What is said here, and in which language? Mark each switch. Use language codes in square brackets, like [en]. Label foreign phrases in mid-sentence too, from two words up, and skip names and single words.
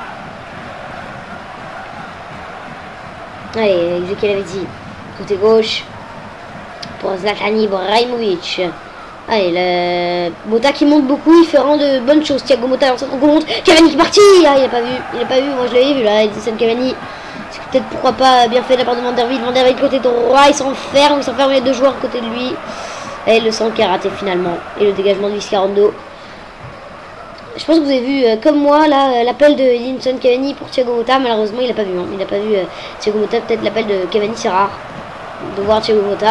[fr] Allez, Ezequiel avait dit. Côté gauche. Pour Zlatan Ibrahimovic. Allez, le Motta qui monte beaucoup. Il fait vraiment de bonnes choses. Thiago Motta en centre compte. Cavani qui est parti. Ah, il n'a pas vu. Il n'a pas vu. Moi, je l'avais vu là. Edinson Cavani. C'est peut-être pourquoi pas bien fait de la part de Van der Wiel. Van der Wiel côté droit. Il s'enferme. Les deux joueurs côté de lui. Et le centre qui a raté finalement. Et le dégagement de Viscarando. Je pense que vous avez vu, comme moi, là, l'appel de Edinson Cavani pour Thiago Motta. Malheureusement, il n'a pas vu. Hein. Il n'a pas vu Thiago Motta. Peut-être l'appel de Cavani, c'est rare de voir Thiago Motta.